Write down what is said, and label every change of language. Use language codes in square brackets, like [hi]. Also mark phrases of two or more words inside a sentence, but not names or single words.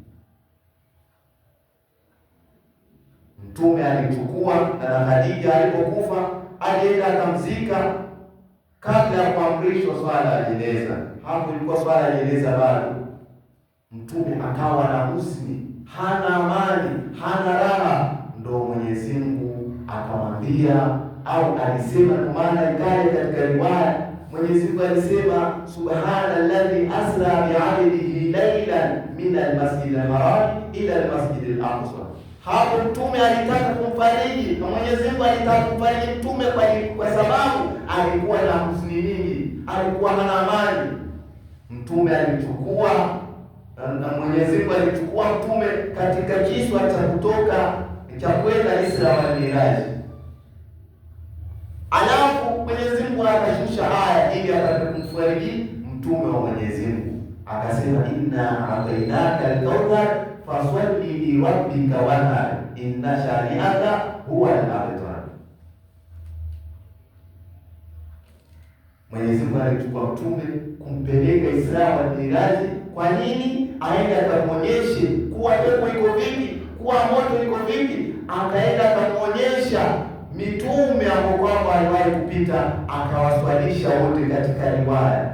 [sw] Mtume alichukua na Khadija alipokufa, alienda akamzika kabla ya kuamrishwa swala ya jeneza. Hapo ilikuwa swala ya jeneza bado. Mtume akawa na huzuni, hana amani, hana raha. Ndio Mwenyezi Mungu akamwambia au alisema, kwa maana ikaja katika riwaya Mwenyezi Mungu alisema [ar] سبحان الذي أسرى بعبده ليلا من المسجد الحرام إلى المسجد الأقصى. [sw] Hapo mtume alitaka kumfariji, na Mwenyezi Mungu alitaka kumfariji mtume kwa sababu alikuwa na huzuni nyingi, alikuwa hana amani. Mtume alichukua na Mwenyezi Mungu alichukua mtume katika kiswa cha kutoka cha kwenda Isra wal Miraj. Alafu Mwenyezi Mungu akashusha aya ili apate kumfariji mtume wa Mwenyezi Mungu, akasema [ar] إنا أعطيناك الكوثر فصل لربك وانحر إن شانئك هو الأبتر. [sw] Mwenyezi Mungu alichukua mtume kumpeleka Isra wal Miraj. Kwa nini? Aende akamwonyeshe kuwa pepo iko vipi, kuwa moto iko vipi. Akaenda akamwonyesha mitume ambao kwamba aliwahi kupita, akawaswalisha wote katika riwaya.